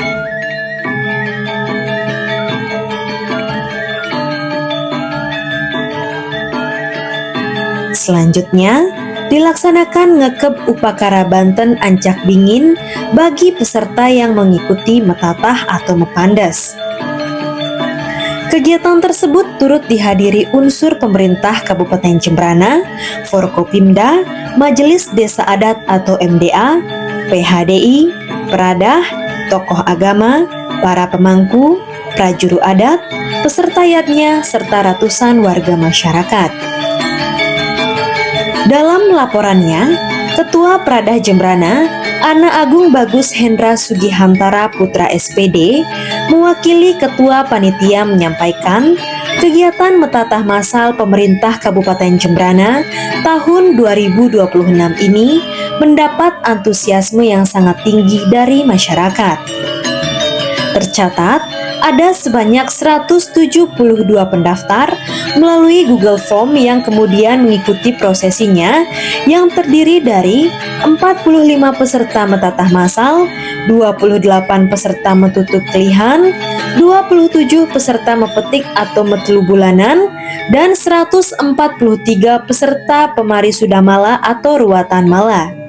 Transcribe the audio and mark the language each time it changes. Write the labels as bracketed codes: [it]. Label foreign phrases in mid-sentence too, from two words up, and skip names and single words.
[id] Selanjutnya, dilaksanakan ngekeb Upakara Banten Ancak Dingin bagi peserta yang mengikuti Metatah atau Mepandes. Kegiatan tersebut turut dihadiri unsur pemerintah Kabupaten Jembrana, Forkopimda, Majelis Desa Adat atau MDA, PHDI, Peradah, tokoh agama, para pemangku, prajuru adat, peserta yatnya, serta ratusan warga masyarakat. Dalam laporannya, Ketua Peradah Jembrana, Ana Agung Bagus Hendra Sugihantara Putra SPD, mewakili Ketua Panitia menyampaikan, kegiatan Metatah Massal pemerintah Kabupaten Jembrana tahun 2026 ini mendapat antusiasme yang sangat tinggi dari masyarakat. Tercatat, ada sebanyak 172 pendaftar melalui Google Form yang kemudian mengikuti prosesinya yang terdiri dari 45 peserta Metatah Massal, 28 peserta Metutuk Kelihan, 27 peserta Mepetik atau Metelu Bulanan, dan 143 peserta Pemari Sudamala atau Ruatan Mala.